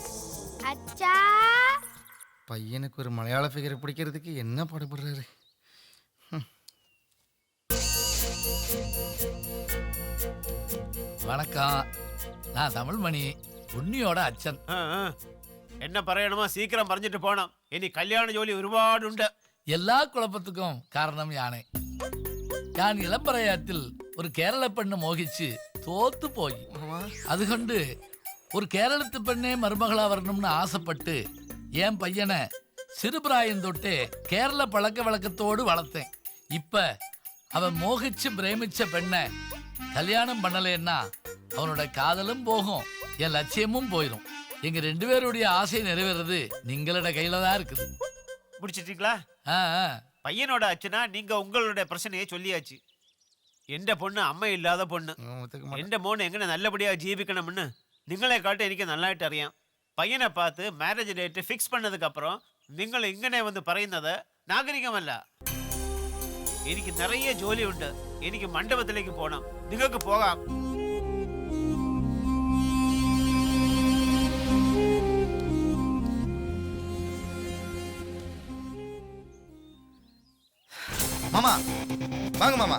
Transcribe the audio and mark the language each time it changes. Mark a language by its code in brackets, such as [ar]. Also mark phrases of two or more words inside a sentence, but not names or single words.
[ta] அச்சா பையனுக்கு ஒரு மலையாள ஃபிகரை பிடிக்கிறதுக்கு என்ன பாடுபடுறாரு. வணக்கம், நான் தமிழ்மணி, உன்னியோட அச்சன். [ml] என்ன പറയണമോ சீக்கிரம் പറഞ്ഞിട്ട് പോണം. ഇനി കല്യാണ ജോലി ഒരുപാടുണ്ട്. [ta] எல்லா குழப்பத்துக்கும் காரணம் யானை. [ml] ഞാൻ ഇളംപറയാറ്റിൽ ഒരു കേരള പെണ്ണ് മോഹിച്ച് തോത്തുപോയി. [ta] അതുകൊണ്ട് ஒரு கேரளத்து பெண்ணே மருமகளா வரணும்னு ஆசைப்பட்டு என் பையனை சிறுபிராயம் தொட்டு கேரள பழக்க வழக்கத்தோடு வளர்த்தேன். இப்ப அவன் மோகிச்சு பிரேமிச்ச பெண்ணை கல்யாணம் பண்ணலைன்னா அவனோட காதலும் போகும், என் லட்சியமும் போயிடும். எங்க 2 பேருடைய ஆசை நிறைவேறது நீங்களோட கையில தான் இருக்குது. முடிச்சிட்டீங்களா? பையனோட அச்சனா நீங்க உங்களுடைய பிரச்சனையை சொல்லியாச்சு. [ml] എന്റെ പൊണ്ണ് അമ്മയില്ലാതെ പൊണ്ണ്. എന്റെ മോൻ എങ്ങനെ നല്ലപടിയാ ജീവിക്കണമെന്ന് നിങ്ങളെക്കാട്ടും എനിക്ക് നന്നായിട്ട് അറിയാം. പയ്യനെ பார்த்து [en] marriage date fix [ta] பண்ணதுக்கு அப்புறம் [ml] നിങ്ങൾ ഇങ്ങനെ വന്ന് പറയുന്നത് നാഗരികമല്ല. എനിക്ക് നിറയെ ജോലിയുണ്ട്. എനിക്ക് മണ്ഡപത്തിലേക്ക് പോകണം. നിങ്ങൾക്ക് പോകാം. [ta] மாமா வாங்க மாமா.